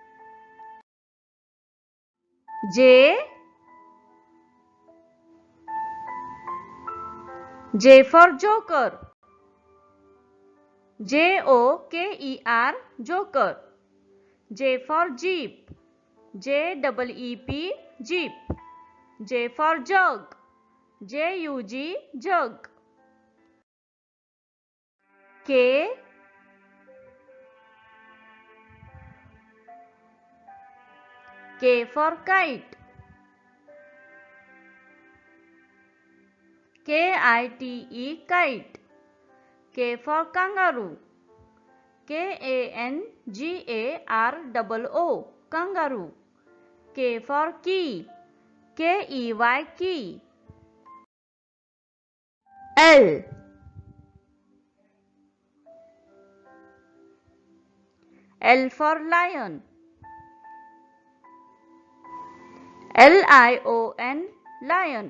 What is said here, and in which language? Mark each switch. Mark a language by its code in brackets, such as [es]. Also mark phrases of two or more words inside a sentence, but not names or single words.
[en] J for joker. JOKER joker. J for jeep. J-E-E-P, jeep. J for jug. J-U-G, jug. K for kite. K-I-T-E, kite. K for kangaroo. K-A-N-G-A-R-O-O, kangaroo. K for key. K-E-Y, key. L for lion. L-I-O-N, lion.